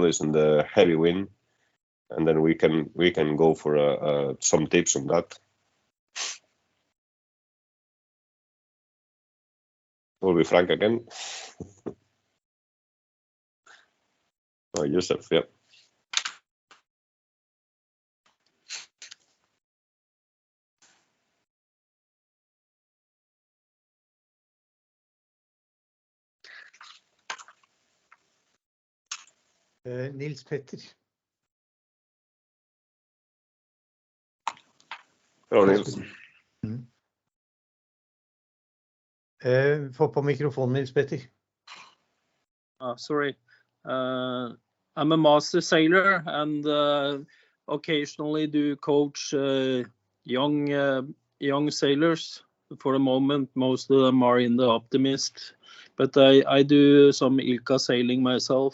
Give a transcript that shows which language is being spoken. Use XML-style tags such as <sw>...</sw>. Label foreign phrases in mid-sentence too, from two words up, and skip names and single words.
<en>Is in the heavy wind? And then we can go for some tips on that. We'll be Frank again. Oh, Joseph, yeah. Nils Petter. Hello, Nils.</en> <no>Få på mikrofonen, Nils Petter.</no> <en>Sorry. I'm a master sailor and occasionally do coach young sailors. For the moment, most of them are in the Optimist, but I do some ILCA sailing myself.</en>